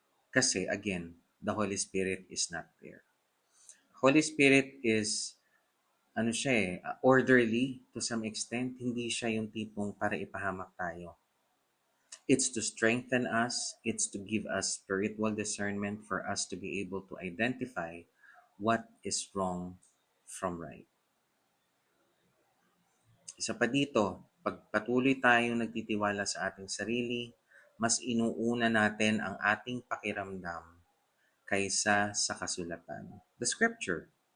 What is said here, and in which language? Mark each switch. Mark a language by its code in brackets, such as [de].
[en] Kasi again, the Holy Spirit is not there. Holy Spirit is orderly to some extent. [tl] Hindi siya yung tipong para ipahamak tayo. [en] It's to strengthen us. It's to give us spiritual discernment for us to be able to identify what is wrong from right. [tl] Isa pa dito, pag patuloy tayong nagtitiwala sa ating sarili, mas inuuna natin ang ating pakiramdam kaysa sa kasulatan. [en] The scripture.